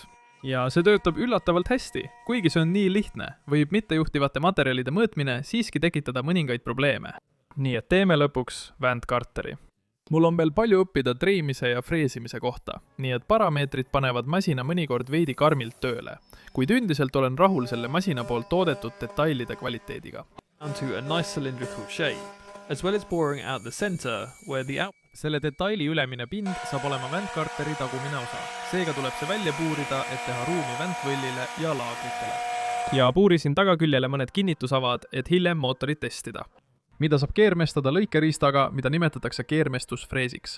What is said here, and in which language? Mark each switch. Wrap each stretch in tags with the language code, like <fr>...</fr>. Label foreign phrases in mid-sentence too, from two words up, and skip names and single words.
<et>Ja see töötab üllatavalt hästi, kuigi see on nii lihtne, võib mittejuhtivate materjalide mõõtmine siiski tekitada mõningaid probleeme. Nii et teeme lõpuks Vant Carteri. Mul on veel palju õppida treimise ja freesimise kohta, nii et parameetrid panevad masina mõnikord veidi karmilt tööle, kuid üldiselt olen rahul selle masina poolt toodetud detailide kvaliteediga.</et> <en>Down to a nice cylindrical shape, as well as boring out the center where the</en> <et>selle detaili ülemine pind saab olema väntkarteri tagumine osa. Seega tuleb see välja puurida, et teha ruumi väntvõllile ja laagritele. Ja puurisin tagaküljele mõned kinnitusavad, et hiljem mootorit testida. Mida saab keermestada lõikeriistaga, mida nimetatakse keermestusfreesiks.</et>